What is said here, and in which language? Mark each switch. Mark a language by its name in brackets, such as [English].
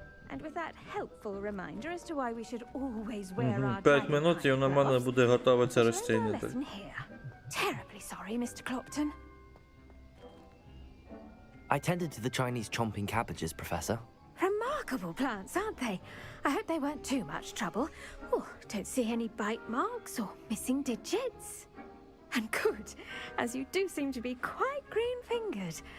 [English] And with that helpful reminder as to why we should always wear our [Ukrainian] 5 минут і у мене буде готове це ростіння. [English] Terribly sorry, Mr. Clopton. I tended to the Chinese chomping cabbages, Professor. Remarkable plants, aren't they? I hope they weren't too much trouble. Oh, don't see any bite marks or missing digits. And good, as you do seem to be quite green-fingered.